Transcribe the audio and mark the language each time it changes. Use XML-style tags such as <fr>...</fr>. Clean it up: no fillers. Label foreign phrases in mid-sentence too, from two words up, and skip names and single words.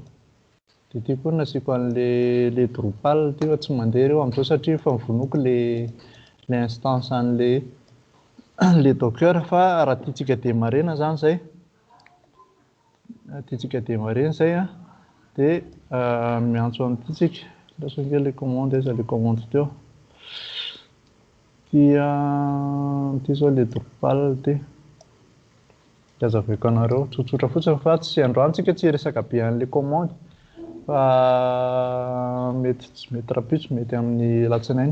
<mg>Dia ty koa nasiako an'ilay Drupal ty fa tsy mandeha reo amin'izao satria efa mivonoko le instance an'ilay docker fa raha tiantsika démarrena zany zay tiatsika démarrer izay a, dia miantso amin'ity tsika, laso kely</mg> <fr>les commandes</fr> <mg>aiza</mg> <fr>les commandes</fr> <mg>teo. Ty zao le Drupal ty. Azaveko anareo tsotsotra fotsiny fa tsy androany tsika tsy resaka be an'ilay commande fa mety tsy mety rapitso mety amin'ny latsinainy.</mg>